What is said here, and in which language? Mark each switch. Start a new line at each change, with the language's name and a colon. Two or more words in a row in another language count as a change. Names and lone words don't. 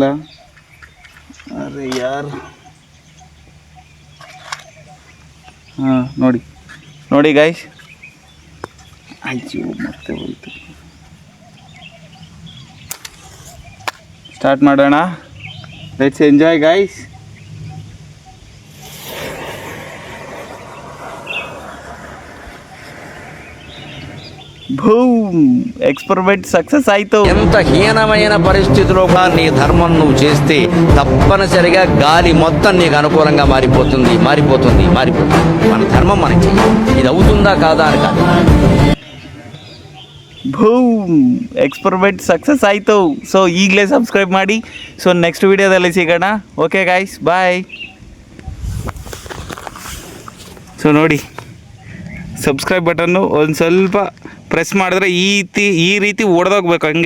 Kannada: ಅರೆ ಯಾರು, ಹಾಂ ನೋಡಿ ಗಾಯ್ಸ್, ಅಯ್ಯೋ ಮತ್ತೆ ಹೋಯ್ತು. ಸ್ಟಾರ್ಟ್ ಮಾಡೋಣ.
English: let's enjoy guys. boom experiment success అయితే
Telugu: ఎంత హీనమైన పరిస్థితిలో కూడా నీ ధర్మం నువ్వు చేస్తే తప్పనిసరిగా గాలి మొత్తం నీకు అనుకూలంగా మారిపోతుంది. మన ధర్మం మనం చెయ్యాలి. ఇది అవుతుందా కాదా అని కాదు.
English: boom experiment success ಆಯಿತು.
Kannada: ಸೊ ಈಗಲೇ ಸಬ್ಸ್ಕ್ರೈಬ್ ಮಾಡಿ. ಸೊ
English: next videoದಲ್ಲಿ
Kannada: ಸಿಗೋಣ.
English: okay guys, bye.
Kannada: ಸೊ ನೋಡಿ,
English: subscribe buttonನ್ನು
Kannada: ಒಂದು ಸ್ವಲ್ಪ ಪ್ರೆಸ್ ಮಾಡಿದ್ರೆ ಈ ರೀತಿ ಒಡೆದೋಗ್ಬೇಕು ಹಂಗೆ.